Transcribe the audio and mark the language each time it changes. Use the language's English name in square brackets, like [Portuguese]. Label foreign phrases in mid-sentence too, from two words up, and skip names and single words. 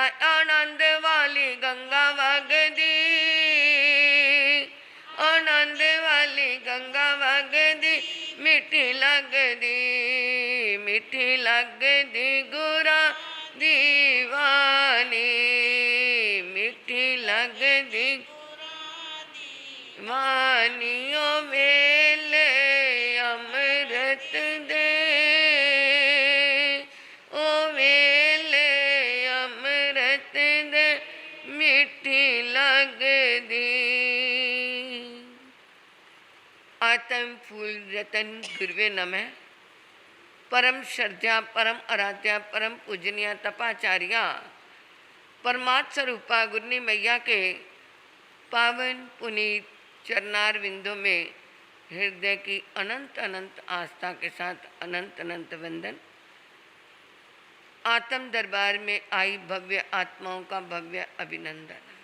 [Punjabi] ਅਨੰਦ ਵਾਲੀ ਗੰਗਾ ਵਗਦੀ, ਅਨੰਦ ਵਾਲੀ ਗੰਗਾ ਵਗਦੀ, ਮਿੱਠੀ ਲਗਦੀ, ਮਿੱਠੀ ਲਗਦੀ ਗੁਰਾਂ ਦੀ ਵਾਣੀ, ਮਿੱਠੀ ਲਗਦੀ ਵਾਣੀ। ਓ ਵੇਲੇ ਅੰਮ੍ਰਿਤ ਦੇ, ਓ ਵੇਲੇ ਅੰਮ੍ਰਿਤ ਦੇ, ਮਿੱਠੀ ਲਗਦੀ। [Sanskrit] आत्म फूल रतन गुरुवे नमः। [Hindi] परम श्रद्धा परम आराध्या परम पूजनीय तपाचार्या परमात्म स्वरूपा गुरनी मैया के पावन पुनीत चरणार विंदों में हृदय की अनंत अनंत आस्था के साथ अनंत अनंत वंदन। आत्म दरबार में आई भव्य आत्माओं का भव्य अभिनंदन।